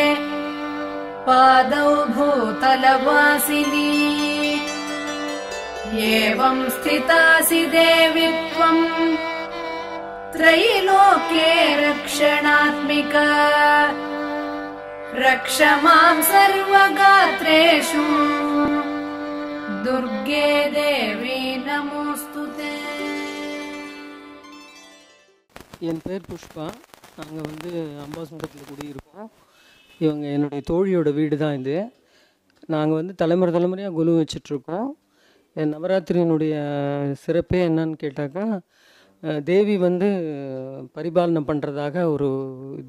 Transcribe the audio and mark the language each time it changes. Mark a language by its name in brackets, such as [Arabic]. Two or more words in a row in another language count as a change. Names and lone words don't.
[Sanskrit] पादौ भूतलवासिनी एवम् स्थितासि देवि त्वम् त्रैलोक्ये रक्षणात्मिका रक्ष माम् सर्वगात्रेषु दुर्गे देवी नमोस्तुते। [Tamil] என் பேர் புஷ்பா. நாங்கள் அம்பாசமுத்திரத்தில் குடியிருக்கோம். இவங்க என்னுடைய தோழியோட வீடு தான் இது. நாங்கள் தலைமுறையாக குலு வச்சிட்ருக்கோம். என் நவராத்திரியினுடைய சிறப்பே என்னன்னு கேட்டாக்கா, தேவி பரிபாலனை பண்ணுறதாக ஒரு இது.